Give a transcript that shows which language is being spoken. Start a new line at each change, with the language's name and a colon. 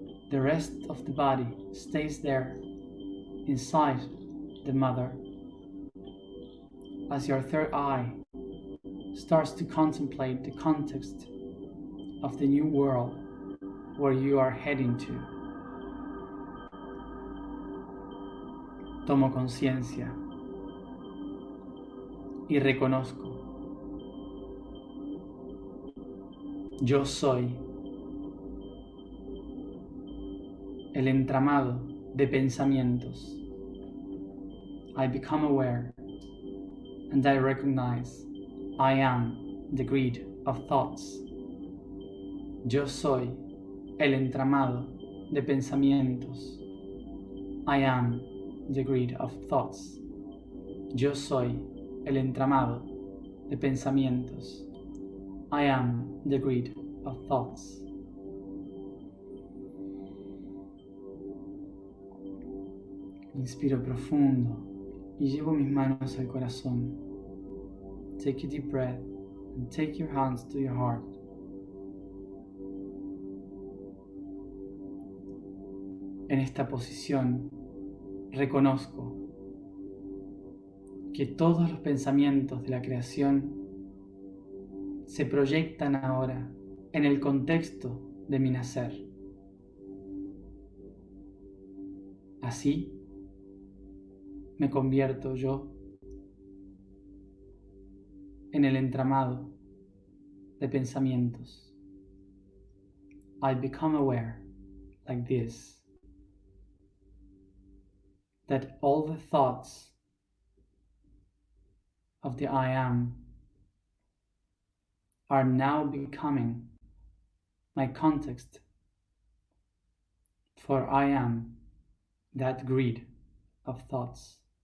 English: The rest of the body stays there, inside the mother, as your third eye starts to contemplate the context of the new world where you are heading to.
Spanish: Tomo conciencia y reconozco. Yo soy el entramado de pensamientos.
English: I become aware and I recognize I am the grid of thoughts.
Spanish: Yo soy el entramado de pensamientos.
English: I am the grid of thoughts.
Spanish: Yo soy el entramado de pensamientos.
English: I am the grid of thoughts.
Spanish: Inspiro profundo y llevo mis manos al corazón.
English: Take a deep breath and take your hands to your heart.
Spanish: En esta posición reconozco que todos los pensamientos de la creación se proyectan ahora en el contexto de mi nacer. Así me convierto yo en el entramado de pensamientos.
English: I become aware, like this, that all the thoughts of the I am are now becoming my context, for I am that grid of thoughts.